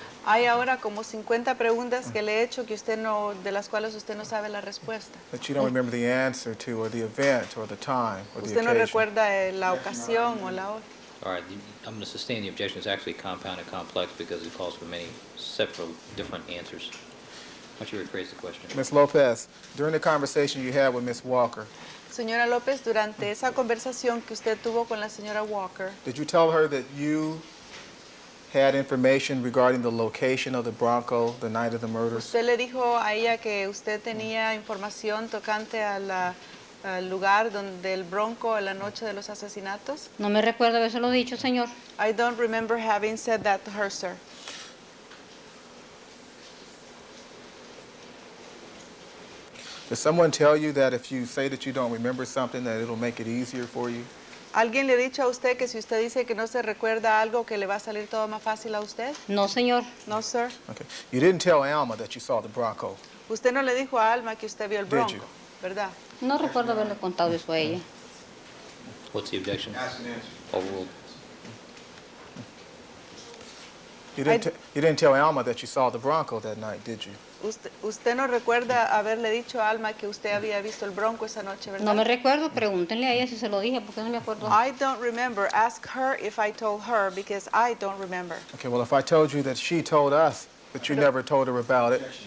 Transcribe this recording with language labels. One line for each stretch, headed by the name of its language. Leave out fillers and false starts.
Spanish: Hay ahora como 50 preguntas que le he hecho de las cuales usted no sabe la respuesta.
English: That you don't remember the answer to, or the event, or the time, or the
Spanish: Usted no
English: occasion.
Spanish: recuerda la ocasión o la hora.
English: All right, I'm going to sustain the objection. It's actually compound and complex because it calls for many several different answers. Why don't you rephrase the question? Ms. Lopez, during the conversation you had with Ms. Walker,
Spanish: Señora López, durante esa conversación que usted tuvo con la señora Walker,
English: did you tell her that you had information regarding the location of the Bronco the night of the murders?
Spanish: usted le dijo a ella que usted tenía información tocante al lugar donde el Bronco en la noche de los asesinatos? No me recuerdo habérselo dicho, señor.
English: I don't remember having said that to her, sir. Did someone tell you that if you say that you don't remember something, that it'll make it easier for you?
Spanish: ¿Alguien le ha dicho a usted que si usted dice que no se recuerda algo, que le va a salir todo más fácil a usted? No, señor.
English: No, sir. Okay. You didn't tell Alma that you saw the Bronco.
Spanish: Usted no le dijo a Alma que usted vio el
English: Did
Spanish: Bronco,
English: you?
Spanish: ¿verdad? No recuerdo haberle contado eso a ella.
English: What's the objection? Overruled. You didn't tell Alma that you saw the Bronco that night, did you?
Spanish: Usted no recuerda haberle dicho a Alma que usted había visto el Bronco esa noche, ¿verdad? No me recuerdo, pregúntenle a ella si se lo dije, porque no me acuerdo.
English: I don't remember. Ask her if I told her, because I don't remember. Okay, well, if I told you that she told us that you never told her about it,